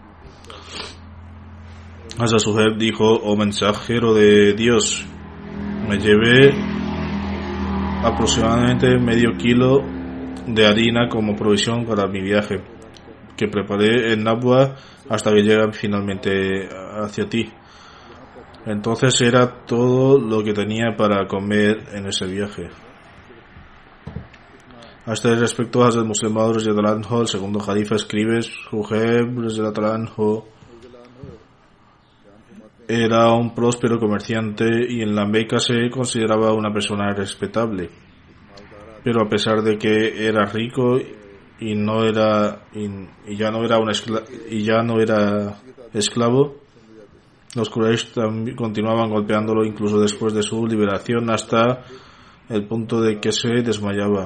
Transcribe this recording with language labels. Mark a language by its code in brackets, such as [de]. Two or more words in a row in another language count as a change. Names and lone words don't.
[es] Hazrat Suhaib dijo: oh mensajero de Dios, me llevé aproximadamente medio kilo de harina como provisión para mi viaje, que preparé en Nabwa hasta que llegan finalmente hacia ti. Entonces era todo lo que tenía para comer en ese viaje. A este respecto, Hazrat Muslim Maud [ar] رضي الله عنه, [es] el segundo jalifa, escribe: Suhaib [ar] رضي الله عنه [es] era un próspero comerciante y en la Meca se consideraba una persona respetable. Pero a pesar de que era rico y ya no era esclavo, los Quraysh continuaban golpeándolo incluso después de su liberación, hasta el punto de que se desmayaba.